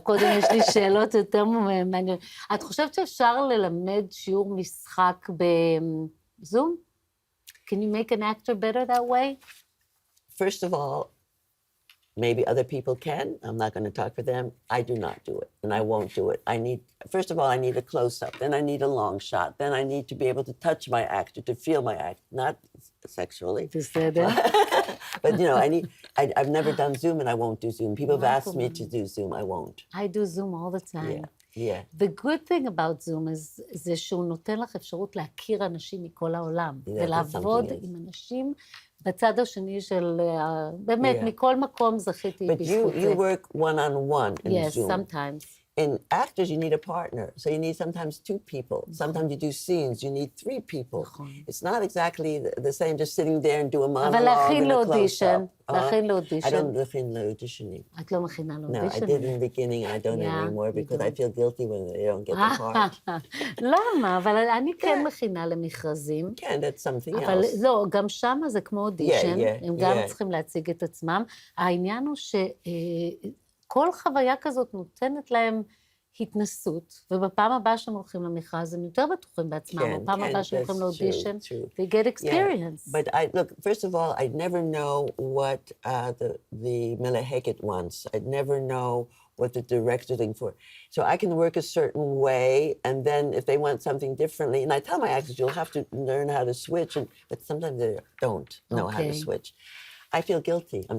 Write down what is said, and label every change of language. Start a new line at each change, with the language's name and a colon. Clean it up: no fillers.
Hebrew: קודם יש לי שאלות יותר מעניינות. את חושבת שאפשר ללמד שיעור משחק בזום?
English: Can you make an actor better that way? First of all, maybe other people can. I'm not going to talk for them. I do not do it, and I won't do it. First of all, I need a close-up. Then I need a long shot. Then I need to be able to touch my actor, to feel my actor, not sexually.
Hebrew: בסדר.
English: But, you know, I've never done Zoom, and I won't do Zoom. People have asked me to do Zoom. I won't. I do Zoom all the time. Yeah. The good thing about Zoom is
Hebrew: זה שהוא נותן לך אפשרות להכיר אנשים מכל העולם, ולעבוד עם אנשים בצד השני של, באמת, מכל מקום זכיתי בזכות זה.
English: But you work one-on-one in Zoom. Yes, sometimes. In actors, you need a partner. So you need sometimes 2 people. Sometimes you do scenes, you need 3 people. It's not exactly the same just sitting there and do a monologue
Hebrew: אבל להכין
English: and a
Hebrew: לאודישן,
English: close-up.
Hebrew: להכין לאודישן.
English: I don't
Hebrew: להכין לאודישנים. את לא מכינה
English: No,
Hebrew: לאודישן?
English: I did in the beginning, and I don't anymore because I feel guilty when they don't get the part.
Hebrew: למה? אבל אני כן מכינה למכרזים.
English: כן, that's something else.
Hebrew: אבל לא, גם שם זה כמו אודישן, הם גם צריכים להציג את עצמם. העניין הוא שכל חוויה כזאת נותנת להם התנסות, ובפעם הבאה שהם הולכים למכרז, הם יותר בטוחים בעצמם, בפעם הבאה שהם הולכים לאודישן,
English: they get experience. But look, first of all, I'd never know what the Meleheket wants. I'd never know what the director's looking for. So I can work a certain way, and then if they want something differently, and I tell my actors, you'll have to learn how to switch, but sometimes they don't know how to switch. I feel guilty.